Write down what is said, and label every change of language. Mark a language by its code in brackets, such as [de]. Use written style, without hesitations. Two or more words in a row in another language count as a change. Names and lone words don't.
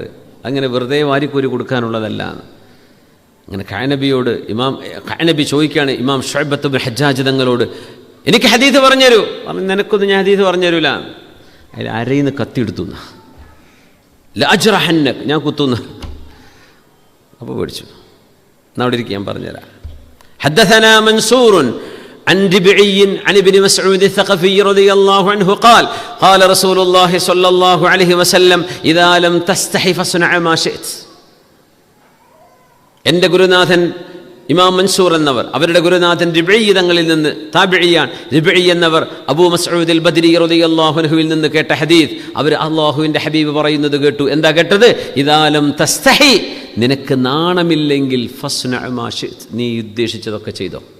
[ml] അങ്ങനെ വെറുതെ വാരിക്കൂരി കൊടുക്കാനുള്ളതല്ല. അങ്ങനെ കഅനബിയോട് കഅനബി ചോദിക്കുകയാണ് ഇമാം ശുഅബത്ത് ബിൻ ഹജ്ജാജ് തങ്ങളോട്, എനിക്ക് ഹദീസ് പറഞ്ഞുതരൂ. പറഞ്ഞു, നിനക്കൊന്നും ഞാൻ ഹദീസ് പറഞ്ഞു തരൂല. അതിൽ അരയിന്ന് കത്തിയെടുത്തുന്ന ലഅജ്റഹന്നക്, ഞാൻ കുത്തുന്ന. അപ്പോൾ പേടിച്ചു. എന്നാ അവിടെ ഇരിക്കും, ഞാൻ പറഞ്ഞുതരാം. [ar] حدثنا منصور عن ربعي عن ابن مسعود الثقفي رضي الله عنه قال قال رسول الله صلى الله عليه وسلم إذا لم تستحي فاصنع ما شئت. [ml] എൻ്റെ ഗുരുനാഥൻ ഇമാം മൻസൂർ എന്നവർ, അവരുടെ ഗുരുനാഥൻ റിബഈ തങ്ങളിൽ നിന്ന് താബിഈയാണ്. റിബഈ എന്നവർ അബൂ മസ്ഊദ് അൽ ബദരി [ar] رضي الله عنه [ml] നിന്ന് കേട്ട ഹദീസ് അവർ അല്ലാഹുവിൻ്റെ ഹബീബ് പറയുന്നത് കേട്ടു. എന്താ കേട്ടത്? [ar] إذا لم تستح, [ml] നിനക്ക് നാണമില്ലെങ്കിൽ [ar] فاصنع ما شئت, [ml] നീ ഉദ്ദേശിച്ചതൊക്കെ ചെയ്തോ.